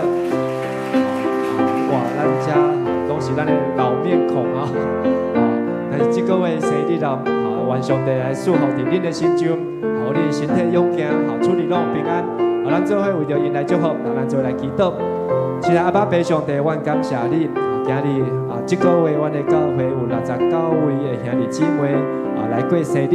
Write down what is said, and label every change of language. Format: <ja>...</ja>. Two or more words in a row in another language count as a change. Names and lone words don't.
<nan>哇，咱家拢是咱的老面孔啊！但是这个月生日啦，愿上帝来祝福伫恁的心中，互你身体勇健，处理拢平安。咱做伙为着因来祝福，咱做来祈祷。是阿爸爸上帝，阮感谢你，今日这个月阮的教会有69位的兄弟姊妹来过生日。</nan>